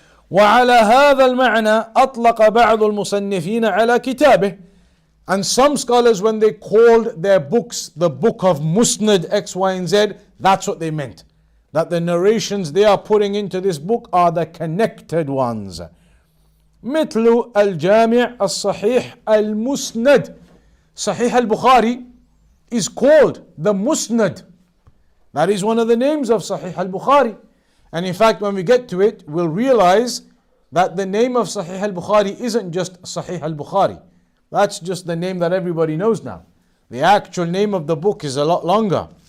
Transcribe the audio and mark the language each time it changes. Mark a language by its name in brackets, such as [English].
[Arabic] وعلى هذا المعنى أطلق بعض المصنفين على كتابه. [English] And some scholars, when they called their books the book of Musnad X, Y, and Z, that's what they meant. That the narrations they are putting into this book are the connected ones. [Arabic] مثل الجامع الصحيح المسند. [English] Sahih al-Bukhari is called the Musnad. That is one of the names of Sahih al-Bukhari. And in fact, when we get to it, we'll realize that the name of Sahih al-Bukhari isn't just Sahih al-Bukhari. That's just the name that everybody knows now. The actual name of the book is a lot longer.